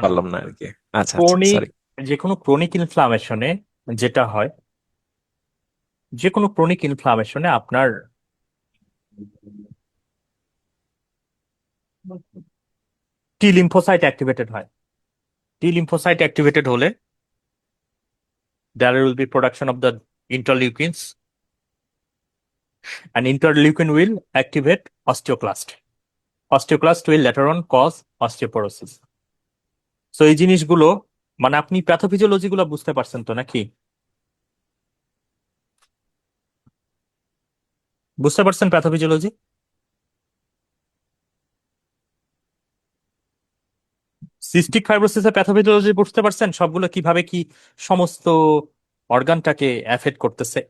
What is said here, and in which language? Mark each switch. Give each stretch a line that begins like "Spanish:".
Bangla: পারলাম না আর কি। আচ্ছা আচ্ছা, ক্রনিক, সরি। যে কোনো ক্রনিক ইনফ্লামেশনে যেটা হয়, যে কোনো ক্রনিক ইনফ্লামেশনে আপনার টি লিম্ফোসাইট অ্যাক্টিভেটেড হয়। টি লিম্ফোসাইট অ্যাক্টিভেটেড হলে
English: there will be production of the interleukins, and interleukin will activate osteoclast. Osteoclast will later on cause osteoporosis.
Bangla: So এই জিনিসগুলো, মানে আপনি প্যাথোফিজিওলজি গুলো বুঝতে পারছেন তো নাকি? বুঝতে পারছেন প্যাথোফিজিওলজি? সিস্টিক ফাইব্রোসিসের প্যাথোফিজিওলজি বুঝতে পারছেন, সবগুলো কিভাবে কি সমস্ত অর্গানটাকে অ্যাফেক্ট করতেছে।